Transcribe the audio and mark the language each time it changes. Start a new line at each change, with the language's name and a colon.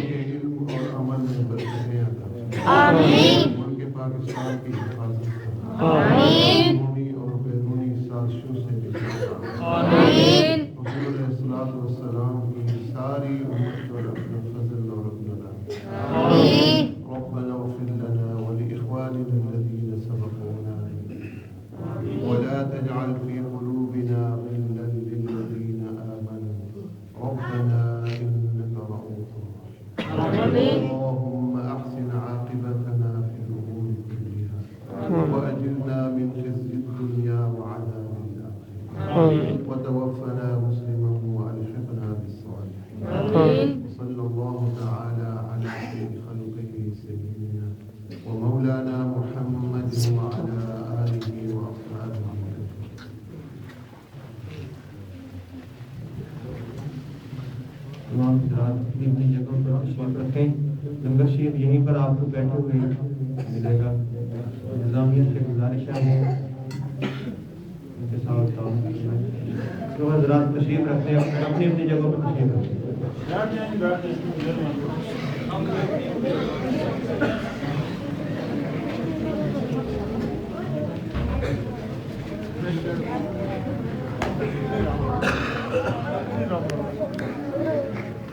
Urdu: کے علم اور عمل میں برکتیں عطا آمین ملک پاکستان کی حفاظت کرنا آمین اندرونی اور بیرونی سازشوں سے نجات آمین حضور علیہ السلام کی ساری امت پر اپنا فضل اور اپنا رحم آمین
Arabic: ربنا اغفر لنا ولإخواننا الذين سبقونا ولا تجعل في قلوبنا غلا للذين آمنوا ربنا إنك رؤوف رحيم اللهم أحسن عاقبتنا في الأمور كلها وأجرنا من خزي الدنيا وعذاب الآخرة وتوفنا مسلما وألحقنا بالصالحين صلى الله تعالى على خير خلقه سيدنا ومولانا محمد وعلى آله وأصحابه
Urdu: تمام حضرات اپنی اپنی جگہوں پر تشریف رکھیں لنگر شریف یہیں پر آپ کو بیٹھے ہوئے ملے گا انتظامیہ سے گزارش ہے ان کے ساتھ تعاون کرنا تو حضرات تشریف رکھتے ہیں اپنی اپنی جگہوں پر تشریف رکھتے ہیں